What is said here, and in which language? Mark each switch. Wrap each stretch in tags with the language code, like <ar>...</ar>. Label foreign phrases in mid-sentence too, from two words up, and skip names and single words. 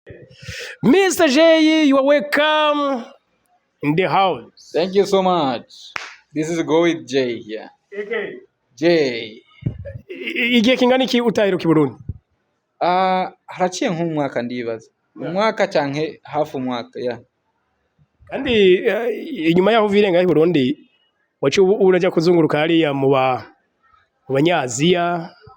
<en>Mr. J, you are welcome in the house. Thank you so much. This is Go with J here. Okay. J.</en> <rn>Igihe kingana iki utaheruka i Burundi? Haraciye nk'umwaka ndibaza. Umwaka canke hafi umwaka ya. Kandi inyuma yaho uvirenga i Burundi wacu urajya kuzunguruka hariya mu banyaziya.</rn>